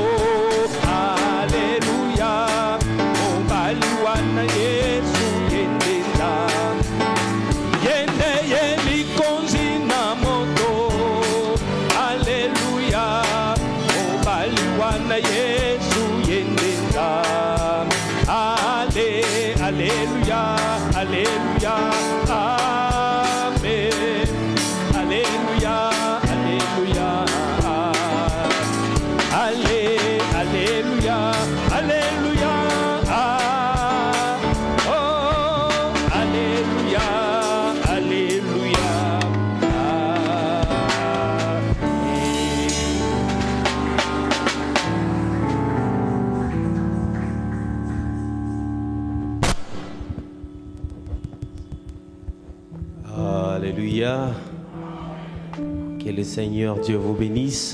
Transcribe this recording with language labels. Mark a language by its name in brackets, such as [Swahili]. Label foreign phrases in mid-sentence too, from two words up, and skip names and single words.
[Lingala] Haleluya, mobali wana Yesu yendenda yende yelikonzi na moto. Haleluya, mobali wana Yesu yendenda. Haleluya, haleluya, amen. Haleluya, haleluya, haleluya, haleluya, oh, haleluya, haleluya, [French] Alléluia. Que le Seigneur Dieu vous bénisse.